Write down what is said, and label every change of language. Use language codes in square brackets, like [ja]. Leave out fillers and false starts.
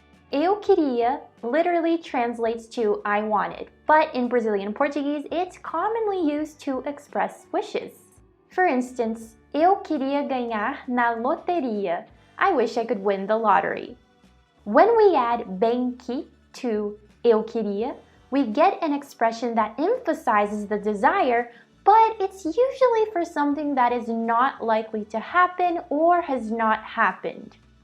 [pt] Eu queria [en] literally translates to I wanted, but in Brazilian Portuguese, it's commonly used to express wishes. For instance, [pt] eu queria ganhar na loteria. [en] I wish I could win the lottery. When we add [pt] bem que [en] to [pt] eu queria, [en] we get an expression that emphasizes the desire, but it's usually for something that is not likely to happen or has not happened.